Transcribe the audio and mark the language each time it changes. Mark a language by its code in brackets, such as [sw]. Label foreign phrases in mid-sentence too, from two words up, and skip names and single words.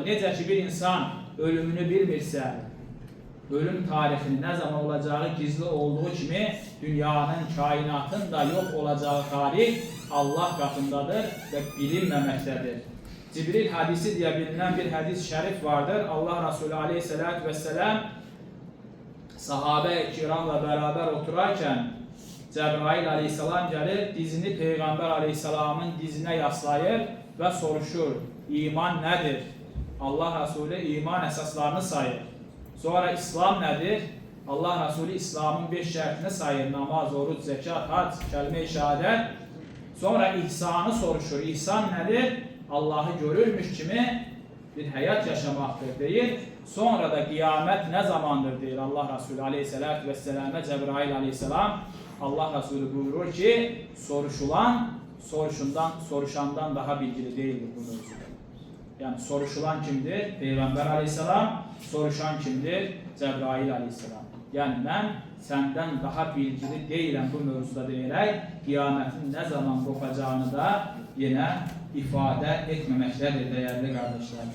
[az] Necə ki, bir insan ölümünü bilmirsə, ölüm tarixinin nə zaman olacağı gizli olduğu kimi, dünyanın, kainatın da yox olacağı tarix Allah qatındadır və bilinməməkdədir. Cibril hadisi deyə bilinən bir hədis şərif vardır. Allah Resulü aleyhissalatü vesselam sahabe-i kiramla beraber oturarkən Cəbrail aleyhissalam gəlir, dizini Peyğəmbər aleyhissalamın dizinə yaslayır və soruşur, iman nədir? Allah Resulü iman əsaslarını sayır. Sonra İslam nədir? Allah Resulü İslamın 5 şərtini sayır, namaz, oruç, zəkat, hac, kəlmə-i şəhadət. Sonra ihsanı soruşur, ihsan nədir? Allahı görürmüş kimi bir həyat yaşamaqdır deyir. Sonra da qiyamət nə zamandır deyir Allah Resulü aleyhissalatü vesselam'a Cəbrail aleyhissalam. [tr] Allah Resulü buyurur ki, soruşandan daha bilgili değildir bu mevzuda. [az] Yani soruşulan kimdir? Peyğəmbər aleyhissalam, soruşan kimdir? Cəbrail aleyhissalam. Yani mən səndən daha bilgili deyiləm bu mövzuda deyərək, qiyamətin nə zaman qopacağını da yenə ifadə etməməkdədir, dəyərli qardaşlar.